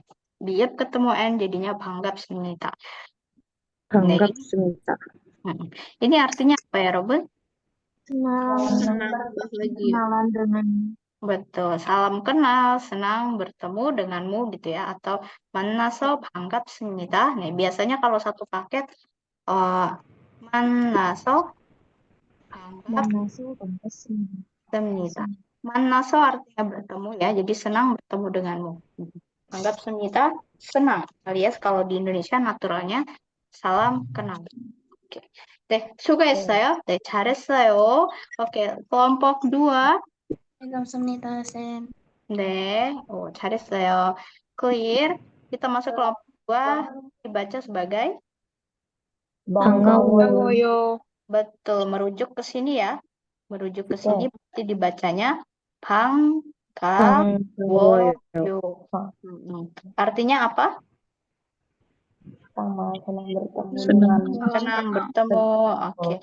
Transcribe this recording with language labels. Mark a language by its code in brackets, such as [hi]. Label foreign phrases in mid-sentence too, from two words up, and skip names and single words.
[id] Biar ketemu N jadinya 반갑습니다. [ko] 반갑습니다. [id] Ini artinya apa ya, Robin? Kenalan dengan Betul, salam kenal, senang bertemu denganmu gitu ya, atau [ko] 만나서 반갑습니다. [id] Nih, biasanya kalau satu paket [ko] 만나서 반갑습니다. [id] 만나서 artinya bertemu ya, jadi senang bertemu denganmu. 반갑습니다, senang. Alias kalau di Indonesia naturalnya salam kenal. Oke. [ko] 네, 수고했어요. 네, 잘했어요. [id] Oke, kelompok 2. [ko] 반갑습니다, 쌤. 네, 잘했어요. [id] Clear. Kita masuk kelompok 2, dibaca sebagai [ko] 반가워요. [id] betul, merujuk ke sini ya. Merujuk ke sini berarti dibacanya 반가워요. Artinya apa? Senang bertemu. Oke.